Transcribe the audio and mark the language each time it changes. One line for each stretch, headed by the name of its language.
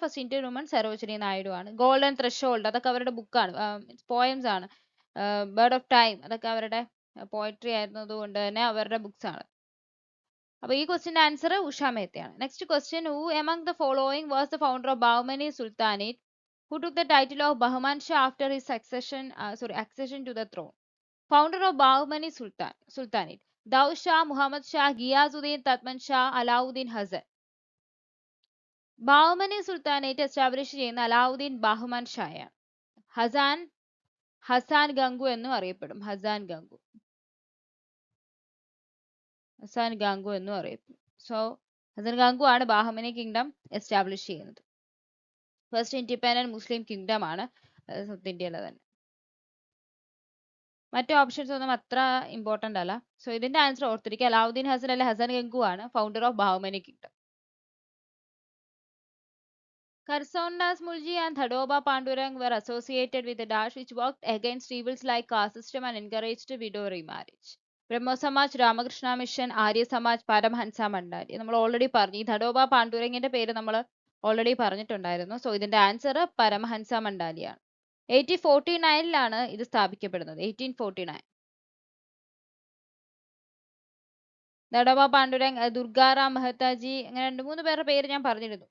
Malayalam: First Indian woman Sarojini Naidu ആണ്. Golden threshold അതൊക്കെ അവരുടെ ബുക്കാണ്, പോയംസ് ആണ്. ബേർഡ് ഓഫ് ടൈം അതൊക്കെ അവരുടെ പോയട്രി ആയിരുന്നത് കൊണ്ട് തന്നെ അവരുടെ ബുക്സ് ആണ്. അപ്പൊ ഈ ക്വസ്റ്റിന്റെ answer Usha മേത്തയാണ്.
English: Next question, who among the following was the founder of Bahmani sultanate who took the title of Bahman Shah after his accession to the throne? Founder of Bahmani Sultanate. Daud Shah, Muhammad Shah, Ghiyazuddin, Tatman Shah, Alauddin Hasan.
Malayalam: Bahmani sultanate establish ചെയ്യുന്ന Alauddin Bahman ഷായാണ്. Hasan Gangu എന്നും അറിയപ്പെടും. ഹസാൻ ഗംഗു എന്നും അറിയപ്പെടും. So Hasan Gangu ആണ് Bahmani kingdom establish ചെയ്യുന്നത്. First independent മുസ്ലിം kingdom ആണ് south ഇന്ത്യയിലെ തന്നെ. മറ്റു options ഒന്നും അത്ര ഇമ്പോർട്ടന്റ് അല്ല. സോ ഇതിന്റെ ആൻസർ ഓർത്തിരിക്കുക, അലാവുദ്ദീൻ ഹസൻ അല്ലെ ഹസൻ ഗംഗു ആണ് founder of Bahmani kingdom.
English: Karsandas Mulji and Thadoba Pandurang were associated with the Dash, which worked against evils like caste system and encouraged widow remarriage. Brahmo Samaj, Ramakrishna Mission, Arya Samaj, Paramhansa Mandali.
Malayalam: നമ്മൾ already പറഞ്ഞു. ഈ ധഡോബ പാണ്ഡുരംഗിന്റെ പേര് നമ്മൾ already പറഞ്ഞിട്ടുണ്ടായിരുന്നു. So ഇതിന്റെ answer Paramahansa മണ്ഡാലിയാണ്. 1849 ഇത് സ്ഥാപിക്കപ്പെടുന്നത്. 1849. ധഡോബ പാണ്ഡുരംഗ്, ദുർഗാറാം മെഹ്താജി, അങ്ങനെ 2-3 പേരുടെ പേര് ഞാൻ പറഞ്ഞിരുന്നു.